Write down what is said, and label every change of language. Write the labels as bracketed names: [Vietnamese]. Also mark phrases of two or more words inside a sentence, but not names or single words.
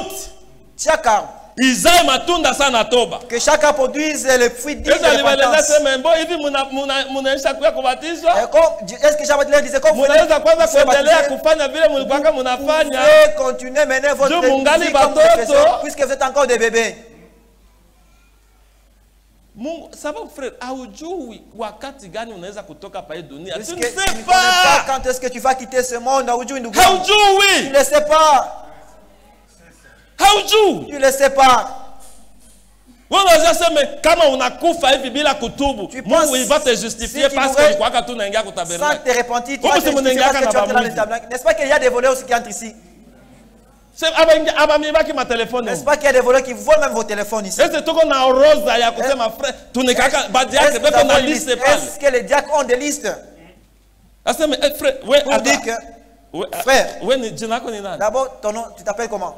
[French] Chaque arbre, que chacun produise le fruit digne de repentance. Est-ce que Jean-Baptiste leur disait, comme vous pouvez continuer à mener votre vie comme vous le faites, puisque vous êtes encore des bébés? [Swahili] Sababu frère, haujui wakati gani unaweza kutoka pa hii dunia. [French] Tu ne sais pas quand est-ce que tu vas quitter ce monde. [Swahili] Haujui ndugu. Haujui. [French] Tu ne sais pas. [Swahili] Haujui. [French] Tu ne sais pas. [Swahili] Unaweza sema kama unakufa hivi bila kutubu, Mungu [French] va te justifier parce que [Swahili] ulikuwa tu unaingia kwa tabernacle. [French] Sans te repentir, tu vas te justifier parce que tu entres dans le tabernacle. N'est-ce pas qu'il y a des voleurs aussi qui entrent ici? N'est-ce pas qu'il y a des voleurs qui volent même vos téléphones ici? Est-ce que les diacres ont des listes? Pour dire que frère, d'abord ton nom, tu t'appelles comment?